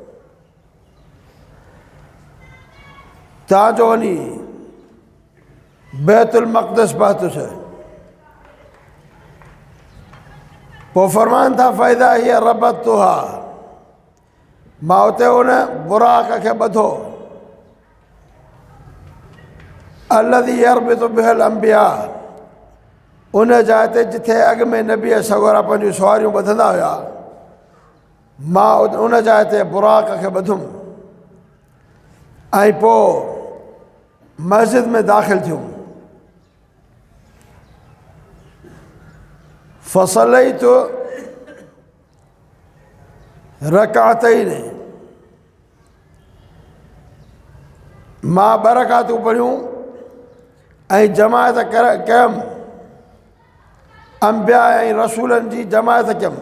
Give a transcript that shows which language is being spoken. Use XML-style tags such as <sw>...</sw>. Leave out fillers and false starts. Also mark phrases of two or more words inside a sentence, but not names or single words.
<sd>तव्हांजो वञी बैतुल मक़दस पहुतुसि। पोइ फरमाइनि था फ़ाइदा हीअ रबत तुहा, मां उते उन बुराक खे ॿधो।</sd> <ar>الذي يربط به الأنبياء,</ar> <sd>उन जाइ ते जिथे अॻु में नबी सगोरा पंहिंजूं सवारियूं ॿधंदा हुआ, मां उन जाइ ते बुराक खे ॿधुमि ऐं पोइ मस्जिद में दाख़िल थियुमि।</sd> <ar>فصليت ركعتين,</ar> <sd>मां 2 रकातूं पढ़ियूं ऐं जमायत कयमि, अंबिया ऐं रसूलनि जी जमायत कयमि।</sd>